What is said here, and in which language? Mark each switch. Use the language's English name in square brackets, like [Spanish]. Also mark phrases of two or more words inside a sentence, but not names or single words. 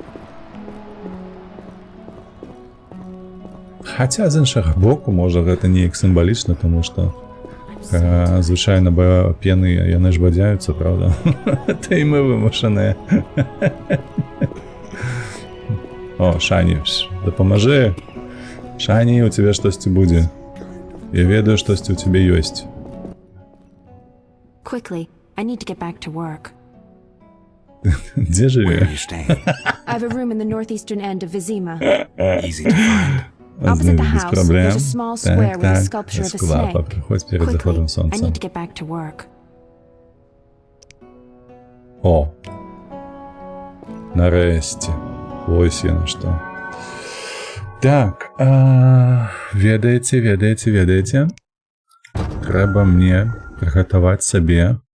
[Belarusian] Хаця, з іншага боку, можа, гэта неяк сімвалічна, таму што звычайна пены, яны ж бадзяюцца, правда? Та і мы вымушаныя. О, Шані, дапамажы. Шані, у цябе штосьці будзе. Я ведаю, штосьці у цябе ёсць. [English] Quickly, I need to get back to work. [Belarusian] Дзе [English] Where are [Belarusian] жыве? [English] you staying? I have a room in the northeastern end of Vizima. Easy to find. Opposite the [Belarusian] Без [English] house, [Belarusian] праблем. [English] there's a small square with a sculpture of a [Ukrainian] Скулапа, [English] snake. [Ukrainian] приходь перед [English] Quickly, [Ukrainian] заходом [English] I [Ukrainian] сонця. [English] need to get back to work. [Belarusian] О! Нарэшце. Ось яно што. Так, ведаеце. Трэба мне прыгатаваць сабе.